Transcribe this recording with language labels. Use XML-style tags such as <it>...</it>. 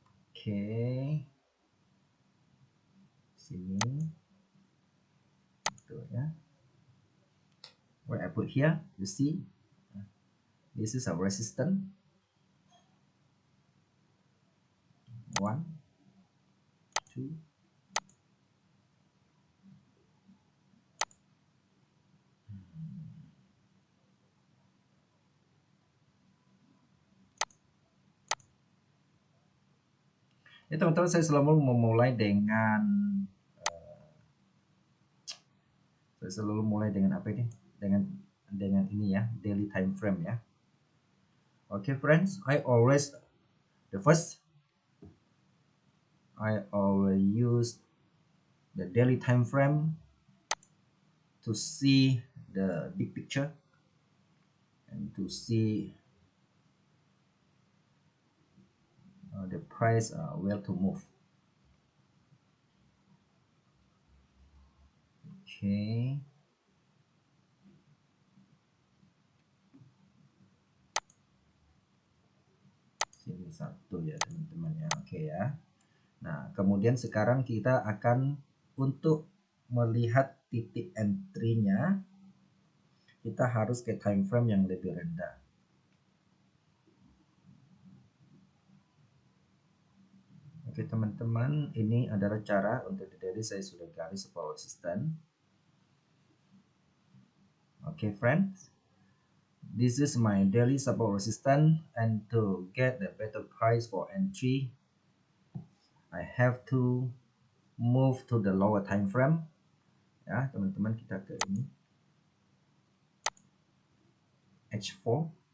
<id>Oke, sini itu ya.</id> <en>What I put here, you see, this is a resistance.</en> <id>1, 2, ya teman-teman, saya selalu memulai dengan apa ini? Dengan ini ya, daily time frame ya.</id> <en>Okay friends, I always use the daily time frame to see the big picture and to see the price where to move.</en> <id>Okay, sini satu ya teman-teman ya. Oke ya. Nah kemudian sekarang kita akan untuk melihat titik entry-nya, kita harus ke time frame yang lebih rendah. Oke teman-teman, ini adalah cara untuk di daily saya sudah garis support resistance.</id> <en>Oke friends, this is my daily support resistance, and to get the better price for entry, I have to move to the lower time frame.</en> <id>Ya teman-teman, kita ke ini H4.</id>